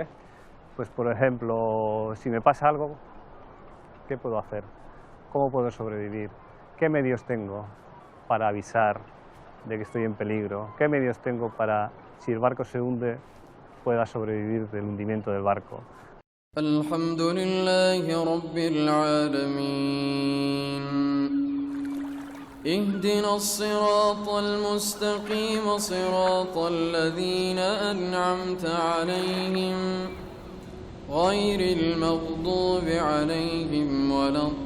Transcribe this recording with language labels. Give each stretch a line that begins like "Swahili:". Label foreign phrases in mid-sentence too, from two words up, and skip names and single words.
Spanish: Pues por ejemplo, si me pasa algo, ¿qué puedo hacer? ¿Cómo puedo sobrevivir? ¿Qué medios tengo para avisar de que estoy en peligro? ¿Qué medios tengo para, si el barco se hunde, pueda sobrevivir del hundimiento del barco?
Arabic: الحمد لله رب العالمين اهدنا الصراط المستقيم صراط الذين أنعمت عليهم غير المغضوب عليهم ولا